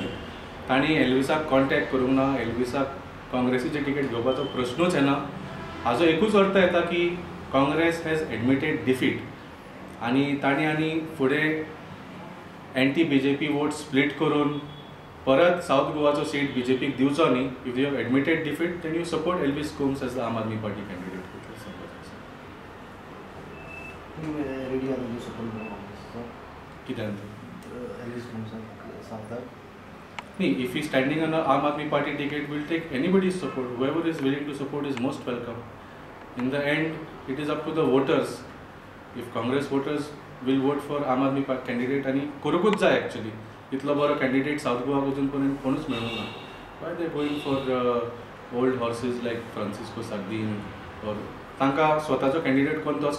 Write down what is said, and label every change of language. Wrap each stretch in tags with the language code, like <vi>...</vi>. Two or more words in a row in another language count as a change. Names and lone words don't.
<kok>तांणी एल्विसाक कॉन्टॅक्ट करूंक ना, एल्विसाक काँग्रेसीची तिकेट घेवपाचो प्रश्नूच येना. हाजो एकूच अर्थ येता की</kok> <en>Congress has admitted defeat</en> <kok>आनी तांणी आनी फुडें</kok> <en>anti BJP vote split</en> <kok>करून परत सावथ गोवाचो सीट BJPक दिवचो न्ही.</kok> <en>If you have admitted defeat then you support Elvis Gomes as the Aam Aadmi Party candidate.</en> <kok>रेडी आसा सपोर्ट करपाक कित्याक एल्विस गोम्साक सांगतात</kok> <en>न्ही, If he standing on Aam Aadmi Party ticket will take anybody's support. Whoever is willing to support is most welcome. In the end it is up to the voters. If Congress voters will vote for Aam Aadmi candidate</en> <kok>आनी करूंकूच जाय. एक्चुअली इतलो बरो कॅन्डिडेट सावथ गोवाक अजून पर्यंत कोणूच मेळूंक ना.</kok> <en>Why they going for old horses like Francisco Sardinha.</en> <kok>और तांकां स्वताचो कॅन्डिडेट कोण तोच खबर ना.</kok>